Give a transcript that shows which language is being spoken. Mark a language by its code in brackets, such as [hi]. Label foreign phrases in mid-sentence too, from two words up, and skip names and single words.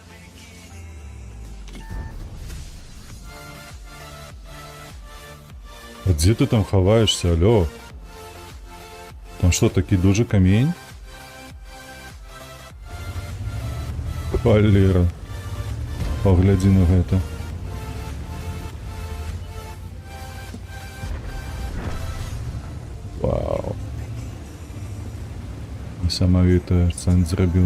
[ru] А где ты там ховаешься, алло? Там что, [uk] такий дуже камень? Валера. [be] Погляди на гэта. Вау. Несамавіты акцент зрабіў.